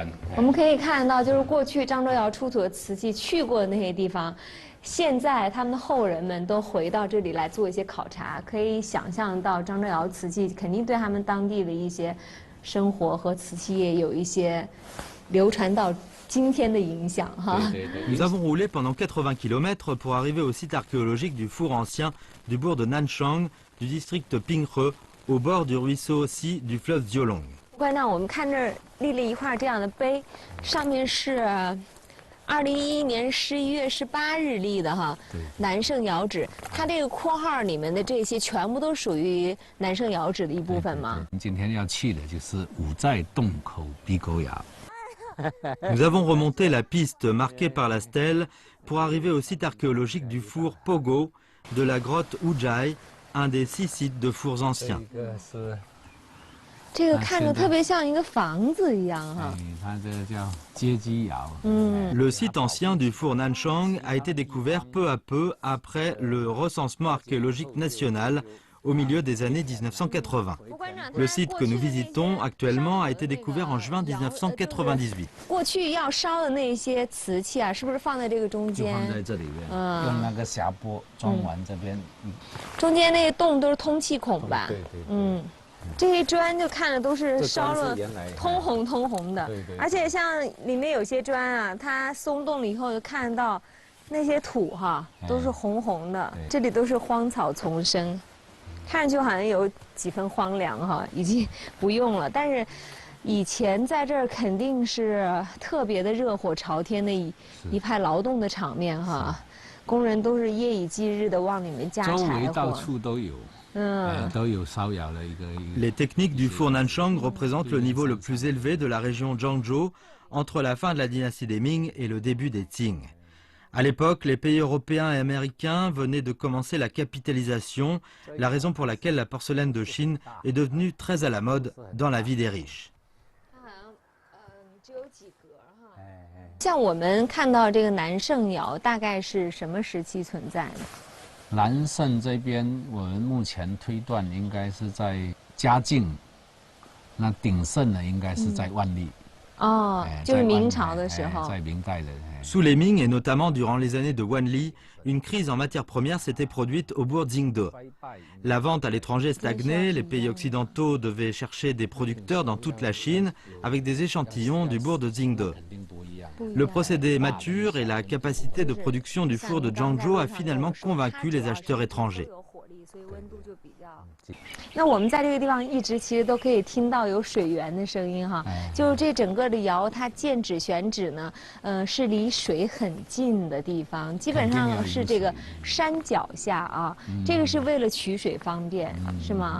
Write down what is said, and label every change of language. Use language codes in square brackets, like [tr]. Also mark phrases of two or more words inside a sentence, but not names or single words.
[zh] 我们可以看到，就是过去漳州窑出土的瓷器去过的那些地方。现在他们的后人们都回到这里来做一些考察，可以想象到漳州窑瓷器肯定对他们当地的一些生活和瓷器业有一些流传到今天的影响哈。 [fr] Nous avons roulé pendant 80 km pour arriver au site archéologique du four ancien du bourg de Nanchang du district Pinghe au bord du ruisseau aussi du fleuve Diolong。 [zh] 馆长，我们看这儿立了一块这样的碑，上面是2011年11月18日立的哈，南盛窑址。它这个括号里面的这些全部都属于南盛窑址的一部分吗？今天要去的就是五寨洞口壁沟窑。 [fr] Nous avons remonté la piste marquée par la stèle pour arriver au site archéologique du four Pogo de la grotte Ujai, un des 6 sites de fours anciens. [zh] 这个看着特别像一个房子一样哈。它这个叫街基窑。 [fr] Le site ancien du four Nanchang a été découvert peu à peu après le recensement archéologique national au milieu des années 1980. Le site que nous visitons actuellement a été découvert en juin 1998. [zh] 过去要烧的那些瓷器啊，是不是放在这个中间？就放在这里面，用那个匣钵装完这边。中间那个洞都是通气孔吧？对对。这些砖就看着都是烧了通红的，而且像里面有些砖啊，它松动了以后就看到那些土哈都是红的，这里都是荒草丛生，看上去好像有几分荒凉哈，已经不用了。但是以前在这儿肯定是特别的热火朝天的一派劳动的场面哈，工人都是夜以继日的往里面加柴火，周围到处都有。 [fr] Les techniques du four Nanchang représentent le niveau le plus élevé de la région Zhangzhou entre la fin de la dynastie des Ming et le début des Qing. À l'époque, les pays européens et américains venaient de commencer la capitalisation, la raison pour laquelle la porcelaine de Chine est devenue très à la mode dans la vie des riches. [zh] 像我们看到这个南盛窑，大概是什么时期存在的？南盛这边，我们目前推断应该是在嘉靖，那鼎盛呢应该是在万历。就是明朝的时候，在明代的。 [fr] Sous les Ming et notamment durant les années de Wanli, une crise en matières premières s'était produite au bourg Jingde. La vente à l'étranger stagnait, les pays occidentaux devaient chercher des producteurs dans toute la Chine avec des échantillons du bourg de Jingde. Le procédé mature et la capacité de production du four de Zhangzhou a finalement convaincu les acheteurs étrangers. [zh] 那我们在这个地方一直其实都可以听到有水源的声音哈，就是这整个的窑它建址选址呢，是离水很近的地方，基本上是这个山脚下啊，这个是为了取水方便，是吗？